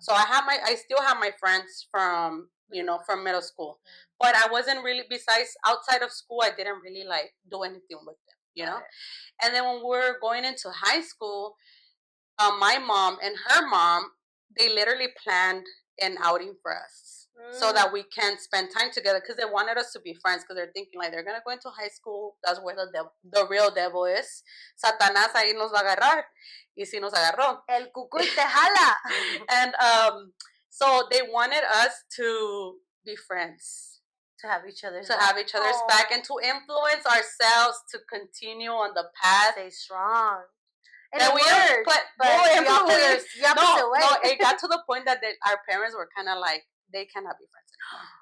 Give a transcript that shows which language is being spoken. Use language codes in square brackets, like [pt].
[en] So I still have my friends from from middle school, but I wasn't really, besides outside of school, I didn't really like do anything with them, And then when we were going into high school, my mom and her mom, they literally planned an outing for us so that we can spend time together because they wanted us to be friends because they're thinking like they're gonna go into high school. That's where the real devil is. [es] Satanás ahí nos va a agarrar, y si nos agarró. El cucuy te jala. [en] And so they wanted us to be friends. To have each other's back and to influence ourselves to continue on the path. Stay strong. And it worked, but the opposite way. It got to the point that our parents were kind of like, they cannot be friends anymore.